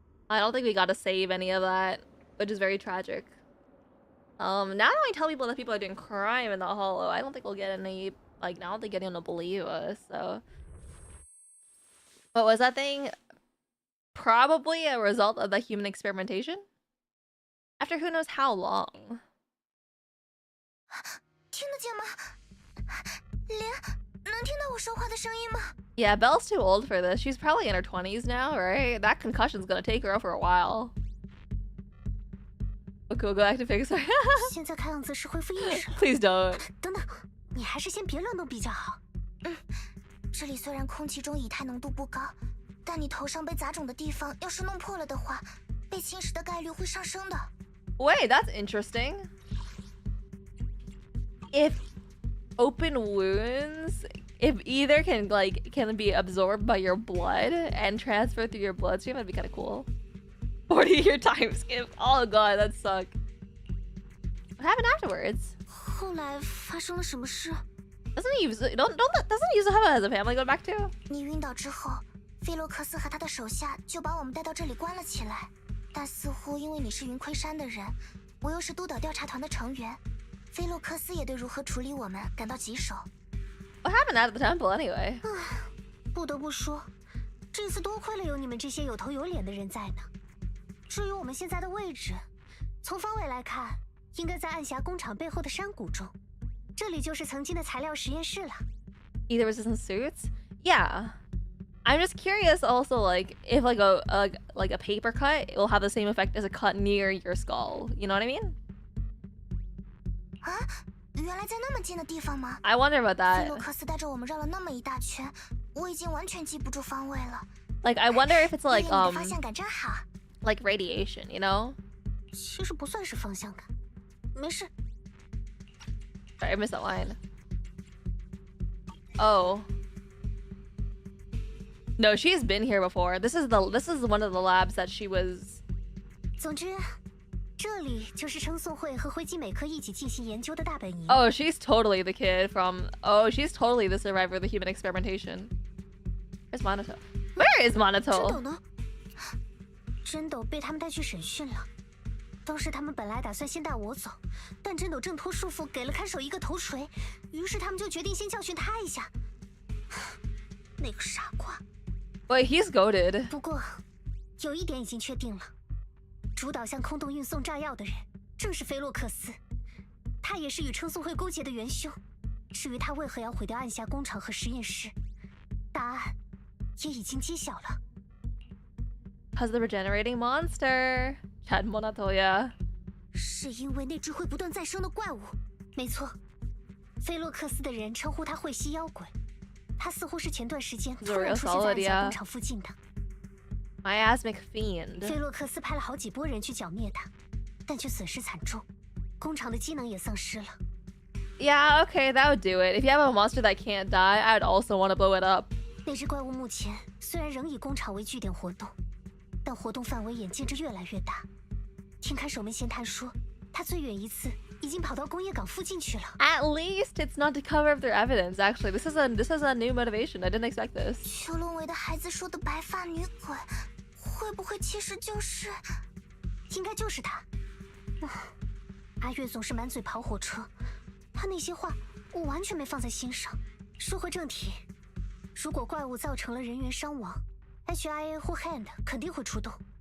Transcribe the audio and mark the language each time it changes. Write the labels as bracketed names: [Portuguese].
[English] I don't think we got to save any of that, which is very tragic. Now that I tell people that people are doing crime in the Hollow, I don't think we'll get any, like, I don't think anyone will believe us, so. What was that thing? Probably a result of the human experimentation? After who knows how long? [Chinese] 听得见吗？莲，能听到我说话的声音吗？ [English] Yeah, Belle's too old for this. She's probably in her 20s now, right? That concussion's gonna take her out for a while. Okay, we'll go back to fix her. [Chinese] 现在看样子是恢复意识了。 [English] Please don't. [Chinese] 等等，你还是先别乱动比较好。这里虽然空气中以太浓度不高，但你头上被砸肿的地方要是弄破了的话，被侵蚀的概率会上升的。 [English] Wait, that's interesting. If open wounds, if either can be absorbed by your blood and transfer through your bloodstream, that'd be kind of cool. 40-year time skip. Oh god, that sucked. What happened afterwards? [Chinese] 后来发生了什么事？ [English] Doesn't he Yuzo have a family to go back to? [Chinese] 你晕倒之后，菲洛克斯和他的手下就把我们带到这里关了起来。但似乎因为你是云盔山的人，我又是督导调查团的成员，菲洛克斯也对如何处理我们感到棘手。 [English] What happened at the temple anyway? [Chinese] 不得不说，这次多亏了有你们这些有头有脸的人在呢。至于我们现在的位置，从方位来看，应该在暗峡工厂背后的山谷中。这里就是曾经的材料实验室了。 [English] Either resistant suits? Yeah. I'm just curious also, like, if like a paper cut will have the same effect as a cut near your skull. You know what I mean? [Chinese] 啊，原来在那么近的地方吗？ [English] I wonder about [Chinese] 菲 [English] that. [Chinese] 洛克斯带着我们绕了那么一大圈，我已经完全记不住方位了。 [English] Like, I wonder if it's [Chinese] 因为你的方向感真好。 [English] like radiation, you know? [Chinese] 其实不算是方向感，没事。 [English] Sorry, I missed that line. Oh. No, she's been here before. This is one of the labs that she was. [Chinese] 总之，这里就是称颂会和灰基美克一起进行研究的大本营。 [English] Oh, she's totally the kid from. Oh, she's totally the survivor of the human experimentation. Where's Monato? Where is [Chinese] 真斗 [English] Monato? [Chinese] 呢？真斗被他们带去审讯了。当时他们本来打算先带我走，但真斗挣脱束缚，给了看守一个头锤，于是他们就决定先教训他一下。那个傻瓜。 [English] Wait, he's goated. [Chinese] 不过，有一点已经确定了，主导向空洞运送炸药的人正是菲洛克斯，他也是与称颂会勾结的元凶。至于他为何要毁掉暗峡工厂和实验室，答案也已经揭晓了。 [English] Cause the regenerating monster. Chad Monatoya. [Chinese] 是因为那只会不断再生的怪物。没错，菲洛克斯的人称呼他会吸妖鬼。他似乎是前段时间突然出现在暗峡工厂附近的。 [English] Miasmic fiend. [Chinese] 菲洛克斯派了好几波人去剿灭他，但却损失惨重，工厂的机能也丧失了。 [English] Yeah, okay, that would do it. If you have a monster that can't die, I would also want to blow it up. [Chinese] 那只怪物目前虽然仍以工厂为据点活动，但活动范围眼见着越来越大。听看守门闲谈说，他最远一次已经跑到工业港附近去了。 [English] At least it's not to cover up their evidence. Actually, this is a new motivation. I didn't expect this. [Chinese] 邱龙维的孩子说的白发女鬼，会不会其实就是？应该就是他。阿月总是满嘴跑火车，他那些话我完全没放在心上。说回正题。如果怪物造成了人员伤亡 ，HIA 或 Hand 肯定会出动。